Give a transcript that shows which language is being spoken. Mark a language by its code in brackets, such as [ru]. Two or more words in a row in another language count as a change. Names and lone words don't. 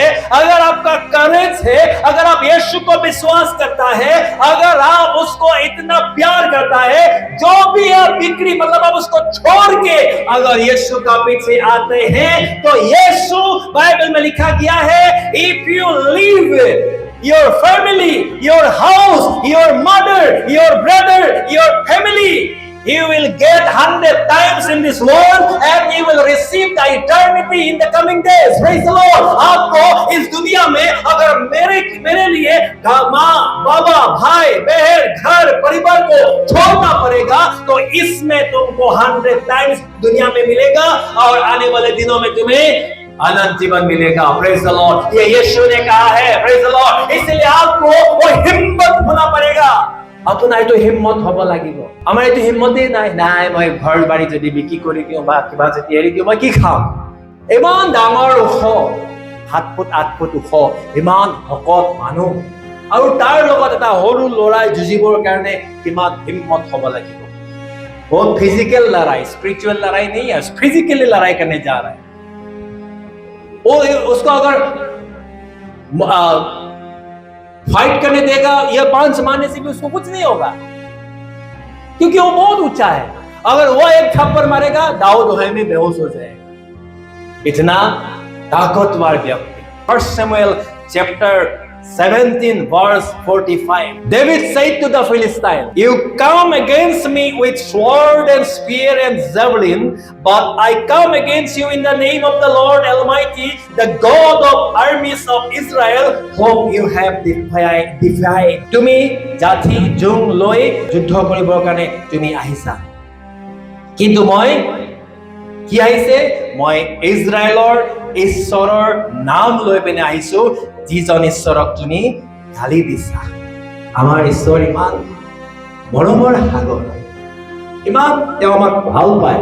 [hi] अगर आपका करेज है, अगर आप यीशु को विश्वास करता है, अगर आप उसको इतना प्यार करता है, जो भी आप बिक्री मतलब आप उसको छोड़ के अगर यीशु का पीछे आते हैं, तो यीशु, बाइबल में लिखा गया है, [en] if you leave your family, your house, your mother, your brother, your family, you will get 100 times in this world and you will receive the eternity in the coming days. Praise the Lord. [hi] आपको इस दुनिया में अगर मेरे लिए माँ, बाबा, भाई, बहन, घर, परिवार को छोड़ना पड़ेगा, तो इसमें तुमको 100 times दुनिया में मिलेगा और आने वाले दिनों में तुम्हें अनंत जीवन मिलेगा। [en] Praise the Lord. [hi] ये यीशु ने कहा है। [en] Praise the Lord. [hi] इसलिए आपको वो हिम्मत होना पड़ेगा। [as] আপোনাৰ এইটো হিম্মত হ'ব লাগিব। আমাৰ এইটো হিম্মতেই নাই মই ঘৰ বাৰী যদি বিক্ৰী কৰি দিওঁ বা কিবা যদি এৰি দিওঁ মই কি খাম? ইমান ডাঙৰ ওখ, 7 ফুট 8 ফুট ওখ, ইমান শকত মানুহ আৰু তাৰ লগত এটা সৰু ল'ৰাই যুঁজিবৰ কাৰণে কিমান হিম্মত হ'ব লাগিব। [hi] वो फिजिकल लड़ाई, स्पिरिचुअल लड़ाई नहीं है, फिजिकली लड़ाई करने जा रहा है। उसको अगर फाइट करने देगा या 5 मारने से भी उसको कुछ नहीं होगा, क्योंकि वो बहुत ऊंचा है। अगर वो एक थप्पड़ मारेगा, दाऊद वहीं में बेहोश हो जाएगा। इतना ताकतवर व्यक्ति। [en] 1 Samuel chapter 17 verse 45. David said to the Philistine, you come against me with sword and spear and javelin, but I come against you in the name of the Lord Almighty, the God of armies of Israel, whom you have defied. [as] তুমি জাতি জুং লৈ যুদ্ধ কৰিবৰ কাৰণে তুমি আহিছা, কিন্তু মই কি আহিছে? মই ইজৰাইলৰ ঈশ্বৰৰ নাম লৈ পিনে আহিছো, যিজন ঈশ্বৰক তুমি গালি দিছা। আমাৰ ঈশ্বৰ ইমান মৰমৰ সাগৰ, ইমান তেওঁ আমাক ভাল পায়।